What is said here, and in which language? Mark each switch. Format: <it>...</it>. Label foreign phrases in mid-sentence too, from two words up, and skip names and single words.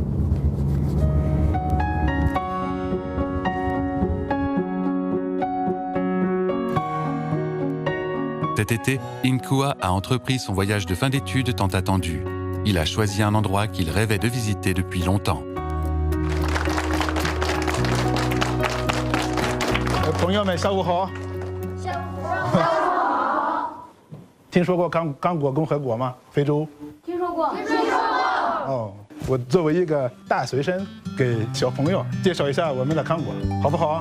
<fr>Cet été, Inkoa a entrepris son voyage de fin d'études tant attendu. Il a choisi un endroit qu'il rêvait de visiter depuis longtemps.</fr> <zh>朋友们，下午好。下午好。听说过刚果共和国吗？非洲。听说过。哦，我作为一个大学生，给小朋友介绍一下我们的康果，好不好？</zh>